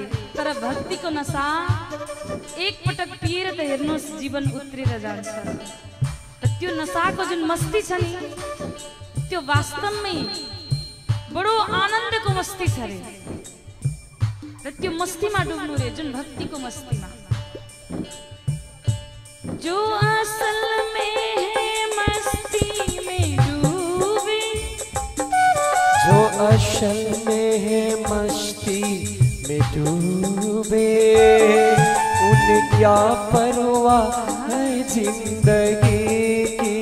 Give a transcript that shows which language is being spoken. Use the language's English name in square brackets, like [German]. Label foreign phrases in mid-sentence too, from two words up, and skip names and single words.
[Nepali] तर भक्तिको नशा एक पटक पिएर त हेर्नुहोस् जीवन उत्रेर जान्छ। र त्यो नशाको जुन मस्ती छ नि, त्यो वास्तवमै बडो आनन्दको मस्ती छ रे। र त्यो मस्तीमा डुब्नु रे, जुन भक्तिको मस्तीमा। [Hindi] जो असल में है मस्ती असल में है मस्ती में डूबे, उन्हें क्या परवाह है जिंदगी की।